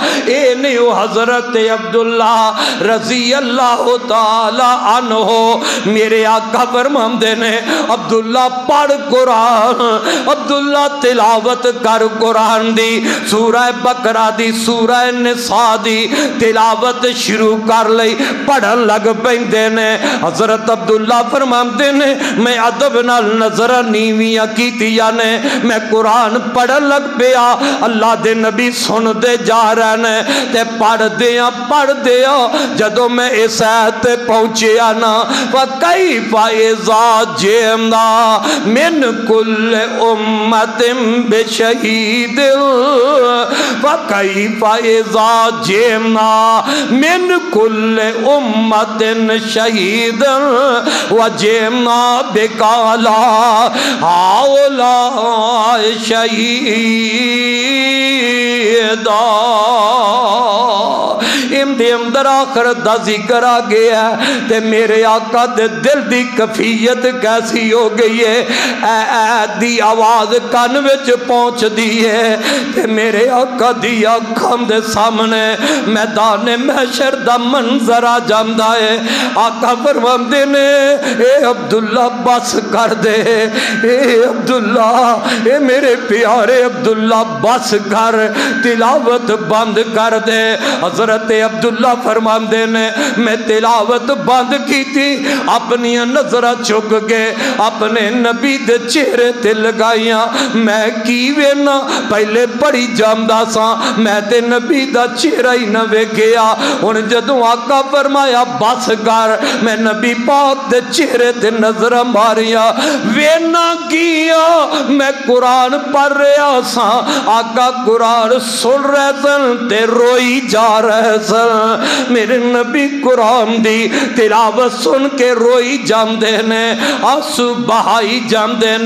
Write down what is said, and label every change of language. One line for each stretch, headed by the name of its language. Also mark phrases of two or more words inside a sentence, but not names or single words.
Punjabi: اے نیو حضرت عبداللہ
Arabic: رضی اللہ تعالی عنہ
Punjabi: میرے آقا فرماندے نے عبداللہ پڑھ قرآن، عبداللہ تلاوت کر قرآن دی، سورہ بقرہ دی، سورہ نساء دی تلاوت شروع کر لئی، پڑھن لگ پیندے نے۔ حضرت عبداللہ فرماندے نے میں ادب نال نظر نیویاں کیتیاں نے، میں قرآن پڑھن لگ پیا، اللہ دے نبی سن دے جا رہے نے تے پڑھ دیا جدو میں اس آیت تے پہنچیا نا،
Arabic: وَكَيْفَ إِذَا جِئْنَا مِنْ كُلِّ أُمَّةٍ بِشَهِيدٍ وَكَيْفَ إِذَا جِئْنَا مِنْ كُلِّ أُمَّةٍ شَهِيدًا وَجِئْنَا بِكَ عَلَىٰ هَؤُلَاءِ شَهِيدًا۔
Punjabi: دے اندر آخرت دا ذکر آ گیا تے میرے آقا دے دل دی کفیت کیسی ہو گئی ہے، اے دی آواز کان وچ پہنچ دی ہے تے میرے آقا دی آنکھاں دے سامنے میدان محشر دا منظر آ جاندا ہے۔ آقا فرماندے نے اے عبداللہ بس کر دے، اے عبداللہ اے میرے پیارے عبداللہ بس کر، تلاوت بند کر دے۔ حضرت عبداللہ فرماندے نے میں تلاوت بند کی تھی، اپنی نظر چک کے اپنے نبی دے چہرے تے لگائیاں، میں کی وینا پہلے پڑھی جامدہ سا، میں تے نبی دا چہرہ ہی نہ ویکھیا، ہن جدوں آقا فرمایا بس کر، میں نبی پاک دے چہرے تے نظر ماریا، وینا کیا میں قرآن پڑھ رہا سا، آقا قرآن سن رہے سن تے روئی جا رہے سن، میرے نبی قرآن دی تلاوت سن کے روئی جاندے نے، آنسو بہائی جاندے نے۔